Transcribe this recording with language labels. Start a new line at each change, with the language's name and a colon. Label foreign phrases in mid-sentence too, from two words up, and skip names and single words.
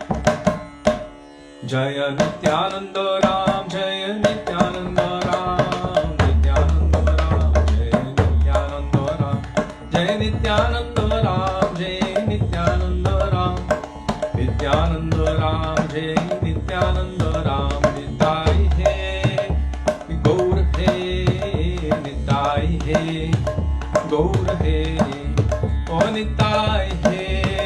Bangla: জয় নিত্যানন্দ রাম জয় নিত্যানন্দ রাম নিত্যানন্দ রাম জয় নিত্যানন্দ রাম জয় নিত্যানন্দ রাম জয় নিত্যানন্দ রাম
Hindi: नित्यानंद राम जय नित्यानंद राम निताई है
Bangla: गौर है निताई है गौर है ओ निताई है